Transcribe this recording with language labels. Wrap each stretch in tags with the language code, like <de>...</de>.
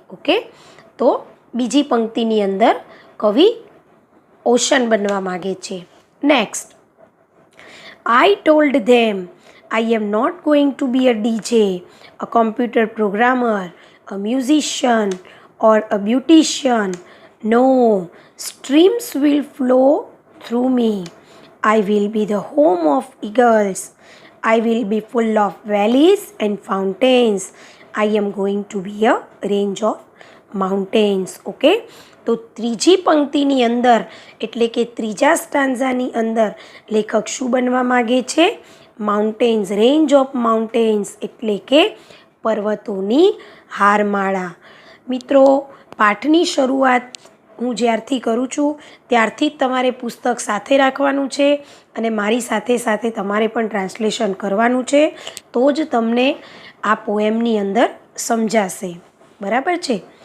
<gu>Okay, તો બીજી પંક્તિની અંદર કવિ ઓશન બનવા માગે છે.</gu> <en>Next, I told them I am not going to be a DJ, a computer programmer, a musician or a beautician, No, streams will flow through me. I will be the home of eagles. I will be full of valleys and fountains. I am going to be a range of mountains.</en> <gu>Okay, તો ત્રીજી પંક્તિની અંદર એટલે કે ત્રીજા સ્ટાન્ઝાની અંદર લેખક શું બનવા માગે છે?</gu> <en>mountains, range of mountains</en> <gu>એટલે કે પર્વતોની હારમાળા. મિત્રો, પાઠની શરૂઆત હું જ્યારથી કરું છું ત્યારથી જ તમારે પુસ્તક સાથે રાખવાનું છે અને મારી સાથે સાથે તમારે પણ ટ્રાન્સલેશન કરવાનું છે, તો જ તમને આ પોએમની અંદર સમજાશે. બરાબર છે?</gu>